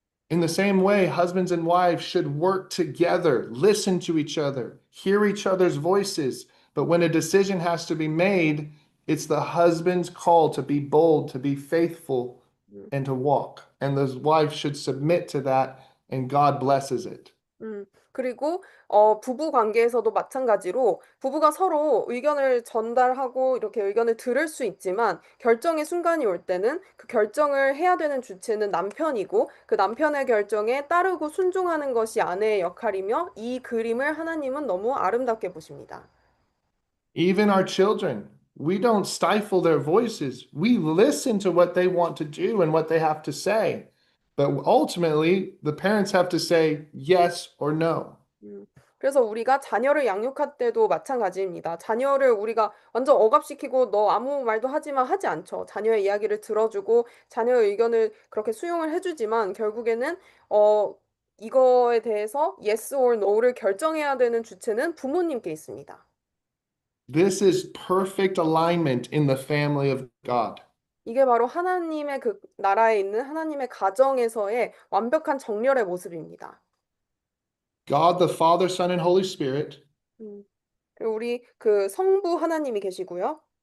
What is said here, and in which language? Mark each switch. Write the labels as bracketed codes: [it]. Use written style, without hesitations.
[en] In the same way, husbands and wives should work together, listen to each other, hear each other's voices. But when a decision has to be made, it's the husband's call to be bold, to be faithful, 음. and to walk. And the wife should submit to that, and God blesses it. [ko] 그리고 부부 관계에서도 마찬가지로 부부가 서로 의견을 전달하고 이렇게 의견을 들을 수 있지만 결정의 순간이 올 때는 그 결정을 해야 되는 주체는 남편이고 그 남편의 결정에 따르고 순종하는 것이 아내의 역할이며 이 그림을 하나님은 너무 아름답게 보십니다. [en] Even our children, we don't stifle their voices. We listen to what they want to do and what they have to say. But ultimately, the parents have to say yes or no. [ko] 음, 그래서 우리가 자녀를 양육할 때도 마찬가지입니다. 자녀를 우리가 완전 억압시키고 너 아무 말도 하지 마 하지 않죠. 자녀의 이야기를 들어주고 자녀의 의견을 그렇게 수용을 해주지만 결국에는 어, 이거에 대해서 [en] yes or no [ko] 를 결정해야 되는 주체는 부모님께 있습니다. [en] This is perfect alignment in the family of God. [ko] 이게 바로 하나님의 그 나라에 있는 하나님의 가정에서의 완벽한 정렬의 모습입니다. [en] God the Father, Son, and Holy Spirit, [ko] 음, 그리고 우리 그 성부 하나님이 계시고요.